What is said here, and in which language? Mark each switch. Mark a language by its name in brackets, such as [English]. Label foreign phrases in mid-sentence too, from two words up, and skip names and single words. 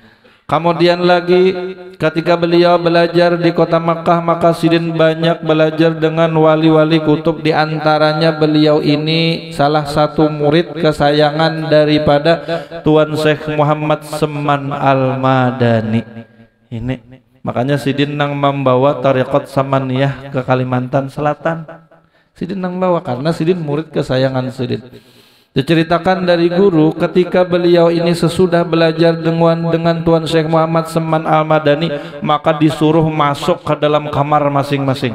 [Indonesian] Kemudian lagi ketika beliau belajar di kota Makkah, maka Sidin banyak belajar dengan wali-wali kutub. Di antaranya beliau ini salah satu murid kesayangan daripada Tuan Syekh Muhammad Seman Al-Madani. Ini. Makanya Sidin nang membawa tariqat Samaniyah ke Kalimantan Selatan. Sidin nang bawa karena Sidin murid kesayangan Sidin. Diceritakan dari guru ketika beliau ini sesudah belajar dengan Tuan Syekh Muhammad Seman Al-Madani, maka disuruh masuk ke dalam kamar masing-masing.